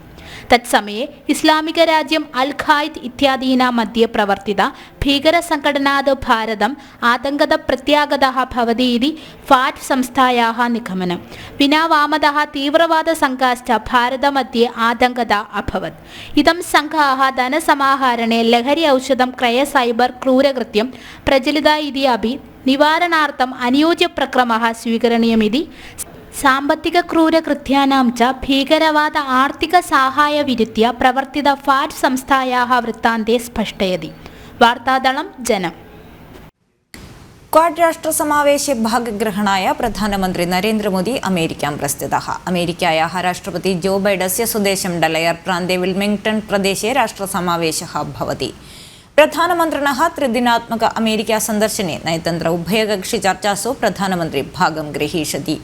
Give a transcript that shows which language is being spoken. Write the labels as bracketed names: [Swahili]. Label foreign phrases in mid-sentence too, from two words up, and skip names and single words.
[Sanskrit] तत्समये इस्लामिकराज्यम् अल् ഖായിദ് इत्यादीनां मध्ये प्रवर्तित भीकरसङ्घटनात् भारतम् आतङ्कप्रत्यागतः भवति इति फाट् संस्थायाः निगमनं। विना वामतः तीव्रवादसङ्घाश्च भारतमध्ये आतङ्कता अभवत्। इदं सङ्घाः धनसमाहरणे लहरी औषधं क्रय सैबर् क्रूरकृत्यं प्रचलिता इति अपि निवारणार्थम् अनुयोज्यप्रक्रमः स्वीकरणीयमिति സാമ്പത്തിക ക്രൂരകൃത്യാനാം ച ഭീകരവാദ ആർത്ഥിക സഹായ വിരുദ്ധ്യ പ്രവർത്തിത ഫാറ്റ് സംസ്ഥായാः വൃത്താന്തെ സ്പഷ്ടയതി। വാർത്താദളം ജനം। क्वाड राष्ट्रसमावेशे भागग्रहणाय प्रधानमन्त्री नरेन्द्रमोदी अमेरिकां प्रस्थितः। अमेरिकायाः राष्ट्रपति जो बैडस्य स्वदेशं डेलयर प्रान्ते विल्मिङ्ग्टन् प्रदेशे राष्ट्रसमावेशः भवति। प्रधानमन्त्रिणः त्रिदिनात्मक अमेरिका सन्दर्शने नयतन्त्र उभयकक्षिचर्चासु प्रधानमन्त्री भागं गृहीष्यति।